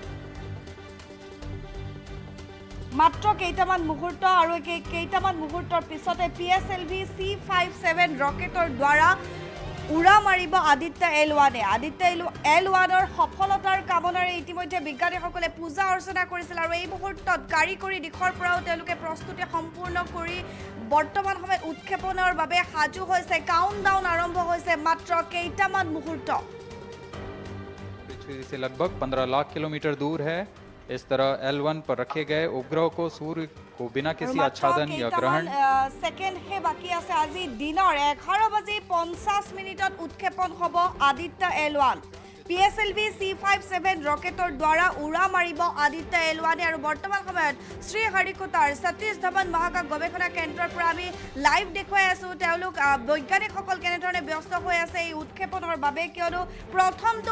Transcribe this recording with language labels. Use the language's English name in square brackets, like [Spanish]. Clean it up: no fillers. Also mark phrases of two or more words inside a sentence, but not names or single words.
[Assamese] মাত্ৰ কেইটামান মুহূৰ্ত আৰু কেইটামান মুহূৰ্তৰ পিছতে PSLV C-57 ৰকেটৰ দ্বাৰা উৰা মাৰিব আদিত্য L-1 আদিত্য L-1ৰ সফলতাৰ কামনাৰে ইতিমধ্যে বিজ্ঞানীসকলে পূজা অৰ্চনা কৰিছিল আৰু এই মুহূৰ্তত কাৰিকৰী দিশৰ পৰাও তেওঁলোকে প্ৰস্তুতি সম্পূৰ্ণ কৰি বৰ্তমান সময়ত উৎক্ষেপণৰ বাবে সাজু হৈছে কাউণ্টডাউন আৰম্ভ হৈছে মাত্ৰ কেইটামান মুহূৰ্ত [Hindi] पृथ्वी से लगभग 15 लाख किलोमीटर दूर है इस तरह L-1 पर रखे गए उपग्रह को सूर्य को बिना किसी आच्छादन या ग्रहण सेकेंड हे बाकी [Assamese] আছে আজি দিনৰ 11:50 উৎক্ষেপণ হ'ব আদিত্য L-1 PSLV C-57 ৰকেটৰ দ্বাৰা উৰা মাৰিব আদিত্য L-1 আৰু বৰ্তমান সময়ত শ্ৰী হৰিকোটাৰ সতীশ ধাৱন মহাকাশ গৱেষণা কেন্দ্ৰৰ পৰা আমি লাইভ দেখুৱাই আছোঁ তেওঁলোক বৈজ্ঞানিকসকল কেনেধৰণে ব্যস্ত হৈ আছে এই উৎক্ষেপণৰ বাবে কিয়নো প্ৰথমটো